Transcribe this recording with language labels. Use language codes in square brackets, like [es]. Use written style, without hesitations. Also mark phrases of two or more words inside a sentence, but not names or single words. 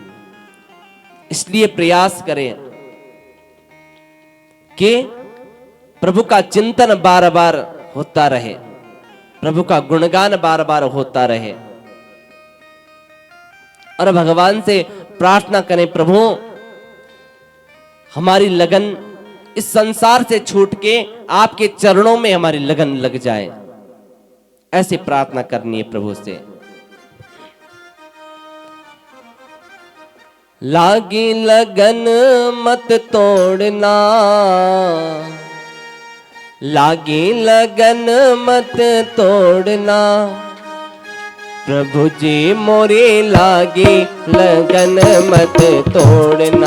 [hi] इसलिए प्रयास करें कि प्रभु का चिंतन बार बार होता रहे, प्रभु का गुणगान बार बार होता रहे, और भगवान से प्रार्थना करें, प्रभु हमारी लगन इस संसार से छूट के आपके चरणों में हमारी लगन लग जाए। ऐसे प्रार्थना करनी है प्रभु से। लागी लगन मत तोड़ना, लागी लगन मत तोड़ना, प्रभु जी मोरी लागी लगन मत तोड़ना,